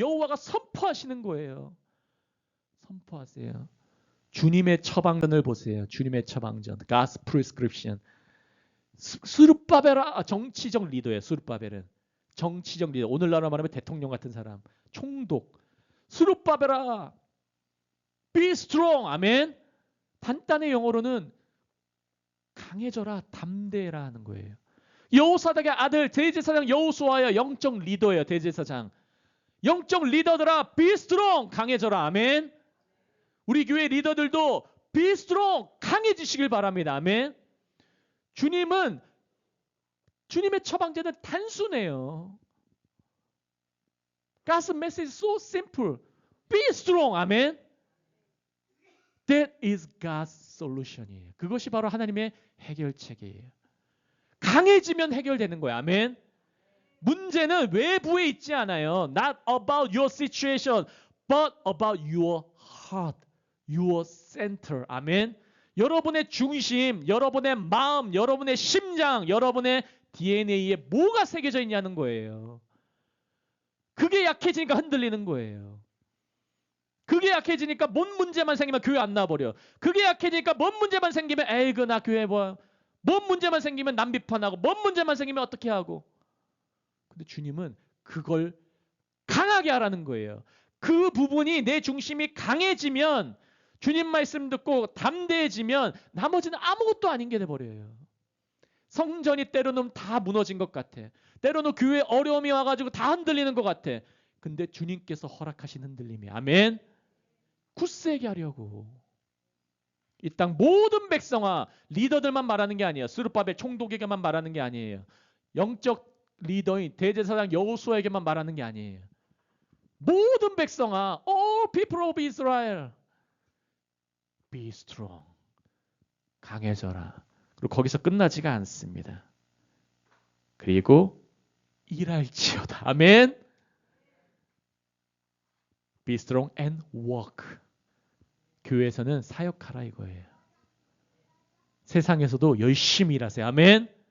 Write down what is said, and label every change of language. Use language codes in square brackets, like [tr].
[ko] 여호와가 선포하시는 거예요. 선포하세요. 주님의 처방전을 보세요. 주님의 처방전. [en] God's prescription. [ko] 스룹바벨아 정치적 리더예요. 스룹바벨은 정치적 리더. 오늘날로 말하면 대통령 같은 사람. 총독. [en] 스룹바벨아 be strong. [ko] 아멘. 단단의 영어로는 강해져라. 담대해라 하는 거예요. 여호사닥의 아들 대제사장 여호수아야 영적 리더예요. 대제사장. 영적 리더들아 [en] be strong. [ko] 강해져라. 아멘. 우리 교회 리더들도 [en] be strong. [ko] 강해지시길 바랍니다. 아멘. 주님은 주님의 처방전은 단순해요. [en] God's message is so simple. Be strong. 아멘. That is God's solution이에요. [ko] 그것이 바로 하나님의 해결책이에요. 강해지면 해결되는 거예요. 아멘. 문제는 외부에 있지 않아요. [en] Not about your situation, but about your heart, your center. [ko] 아멘. 여러분의 중심, 여러분의 마음, 여러분의 심장, 여러분의 DNA에 뭐가 새겨져 있냐는 거예요. 그게 약해지니까 흔들리는 거예요. 그게 약해지니까 뭔 문제만 생기면 교회 안 나와버려. 그게 약해지니까 뭔 문제만 생기면 에이그 나 교회 뭐. 뭔 문제만 생기면 남 비판하고 뭔 문제만 생기면 어떻게 하고. 근데 주님은 그걸 강하게 하라는 거예요. 그 부분이 내 중심이 강해지면 주님 말씀 듣고 담대해지면 나머지는 아무것도 아닌 게 돼버려요. 성전이 때로는 다 무너진 것 같아. 때로는 교회에 어려움이 와가지고 다 흔들리는 것 같아. 근데 주님께서 허락하신 흔들림이 아멘. 굳세게 하려고. 이 땅 모든 백성아 리더들만 말하는 게 아니에요. 스룹바벨 총독에게만 말하는 게 아니에요. 영적 리더인 대제사장 여호수아에게만 말하는 게 아니에요. 모든 백성아 [en] all people of Israel be strong. [ko] 강해져라. 그리고 거기서 끝나지가 않습니다. 그리고 일할지어다. 아멘. [en] Be strong and work. [ko] 교회에서는 사역하라 이거예요. 세상에서도 열심히 일하세요. 아멘.